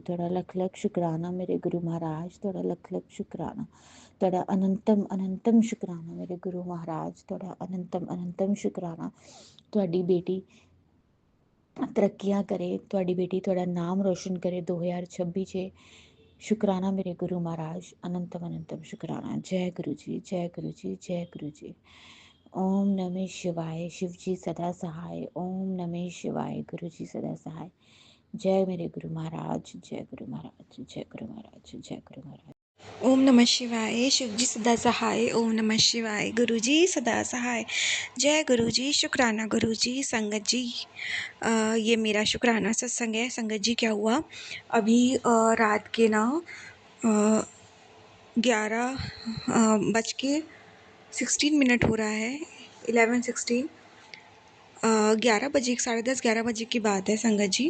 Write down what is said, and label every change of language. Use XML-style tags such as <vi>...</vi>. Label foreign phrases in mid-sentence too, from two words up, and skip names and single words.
<pa>ਤੁਹਾਡਾ ਲੱਖ ਲੱਖ ਸ਼ੁਕਰਾਨਾ ਮੇਰੇ ਗੁਰੂ ਮਹਾਰਾਜ, ਤੁਹਾਡਾ ਲੱਖ ਲੱਖ ਸ਼ੁਕਰਾਨਾ, ਤੁਹਾਡਾ ਅਨੰਤਮ ਅਨੰਤਮ ਸ਼ੁਕਰਾਨਾ ਮੇਰੇ ਗੁਰੂ ਮਹਾਰਾਜ, ਤੁਹਾਡਾ ਅਨੰਤਮ ਅਨੰਤਮ ਸ਼ੁਕਰਾਨਾ। ਤੁਹਾਡੀ ਬੇਟੀ ਤਰੱਕੀਆਂ ਕਰੇ, ਤੁਹਾਡੀ ਬੇਟੀ ਤੁਹਾਡਾ ਨਾਮ ਰੋਸ਼ਨ ਕਰੇ 2026 'ਚ। ਸ਼ੁਕਰਾਨਾ ਮੇਰੇ ਗੁਰੂ ਮਹਾਰਾਜ, ਅਨੰਤਮ ਅਨੰਤਮ ਸ਼ੁਕਰਾਨਾ। ਜੈ ਗੁਰੂ ਜੀ, ਜੈ ਗੁਰੂ ਜੀ, ਜੈ ਗੁਰੂ ਜੀ।</pa> <sa>ओम नमः शिवाय।</sa> <hi>शिव जी सदा सहाय।</hi> <sa>ओम नमः शिवाय।</sa> <hi>गुरु जी सदा सहाय। जय मेरे गुरु महाराज, जय गुरु महाराज, जय गुरु महाराज, जय गुरु महाराज।</hi> <sa>ओम नमः शिवाय।</sa> <hi>शिव जी सदा सहाय।</hi> <sa>ओम नमः शिवाय।</sa> <hi>गुरु जी सदा सहाय। जय गुरु जी। शुक्राना गुरु जी। संगत जी, ये मेरा शुक्राना सत्संग है। संगत जी क्या हुआ, अभी रात के ना 11:16 हो रहा है, 11:16, 11 बजे, 10:30 11 बजे की बात है संगत जी।</hi>